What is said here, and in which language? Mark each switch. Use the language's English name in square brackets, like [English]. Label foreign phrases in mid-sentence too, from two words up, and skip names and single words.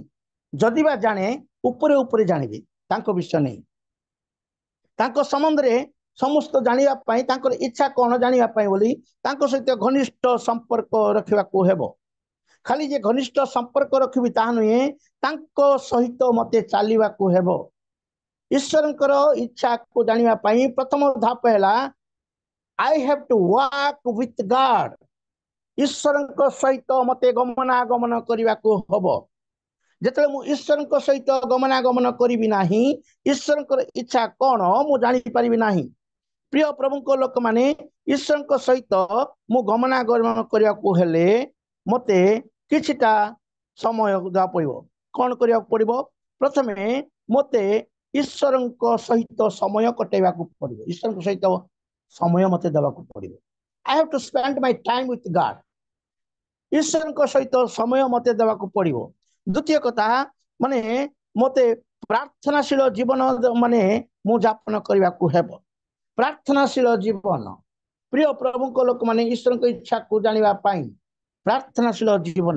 [Odia] ଯଦି ବା ଜାଣେ, ଉପରେ ଉପରେ ଜାଣିବି, ତାଙ୍କ ବିଷୟ ନେଇ, ତାଙ୍କ ସମ୍ବନ୍ଧରେ ସମସ୍ତ ଜାଣିବା ପାଇଁ, ତାଙ୍କର ଇଚ୍ଛା କଣ ଜାଣିବା ପାଇଁ ବୋଲି ତାଙ୍କ ସହିତ ଘନିଷ୍ଠ ସମ୍ପର୍କ ରଖିବାକୁ ହେବ। ଖାଲି ଯେ ଘନିଷ୍ଠ ସମ୍ପର୍କ ରଖିବି ତାହା ନୁହେଁ, ତାଙ୍କ ସହିତ ମତେ ଚାଲିବାକୁ ହେବ। ଈଶ୍ୱରଙ୍କର ଇଚ୍ଛାକୁ ଜାଣିବା ପାଇଁ ପ୍ରଥମ ଧାପ ହେଲା [English] I have to walk with God. [Odia] ଈଶ୍ୱରଙ୍କ ସହିତ ମତେ ଗମନାଗମନ କରିବାକୁ ହବ। ଯେତେବେଳେ ମୁଁ ଈଶ୍ୱରଙ୍କ ସହିତ ଗମନାଗମନ କରିବି ନାହିଁ, ଈଶ୍ୱରଙ୍କର ଇଚ୍ଛା କଣ ମୁଁ ଜାଣିପାରିବି ନାହିଁ। ପ୍ରିୟ ପ୍ରଭୁଙ୍କ ଲୋକମାନେ, ଈଶ୍ୱରଙ୍କ ସହିତ ମୁଁ ଗମନାଗମନ କରିବାକୁ ହେଲେ ମତେ କିଛିଟା ସମୟ ଦେବାକୁ ପଡ଼ିବ। କଣ କରିବାକୁ ପଡ଼ିବ? ପ୍ରଥମେ ମତେ ଈଶ୍ୱରଙ୍କ ସହିତ ସମୟ କଟେଇବାକୁ ପଡ଼ିବ। ଈଶ୍ୱରଙ୍କ ସହିତ ସମୟ ମତେ ଦେବାକୁ ପଡ଼ିବ। [English] I have to spend my time with God. [Odia] ଈଶ୍ୱରଙ୍କ ସହିତ ସମୟ ମତେ ଦେବାକୁ ପଡ଼ିବ। ଦ୍ୱିତୀୟ କଥା, ମାନେ ମତେ ପ୍ରାର୍ଥନାଶୀଳ ଜୀବନ ମୁଁ ଯାପନ କରିବାକୁ ହେବ। ପ୍ରାର୍ଥନାଶୀଳ ଜୀବନ। ପ୍ରିୟ ପ୍ରଭୁଙ୍କ ଲୋକମାନେ, ଈଶ୍ୱରଙ୍କ ଇଚ୍ଛାକୁ ଜାଣିବା ପାଇଁ ପ୍ରାର୍ଥନାଶୀଳ ଜୀବନ।